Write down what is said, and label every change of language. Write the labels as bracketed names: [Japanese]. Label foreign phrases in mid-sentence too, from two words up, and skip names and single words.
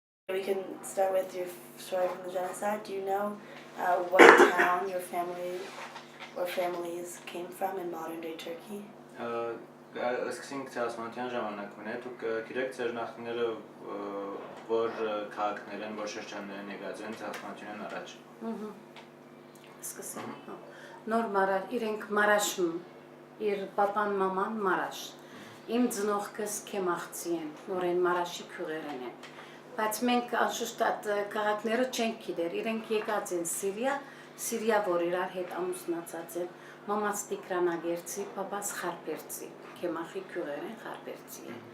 [English] We can start with your story from the genocide. Do you know what town your family or families came from in modern-day Turkey? [Armenian] Սկսենք ցեղասպանության ժամանակ մնա, դուք գիտեք ձեր նախնիները որ քաղաքներ են, որ շրջաններ են եկած են ցեղասպանությունն առաջ։ Սկսենք։ Նոր Մարաշ, իրենք Մարաշում, իր պապան մաման Մարաշ։ Իմ ծնողքս Քեմախցի են, նորեն Մարաշի քյուղերեն են։ Բայց մենք անշուշտ այդ քաղաքները չենք գիտեր, իրենք եկած են Սիրիա, որ իրար հետ ամուսնացած են, մամաս Տիգրանագերցի, պապաս Խարպերցի, Քեմախի քյուղերեն Խարպերցի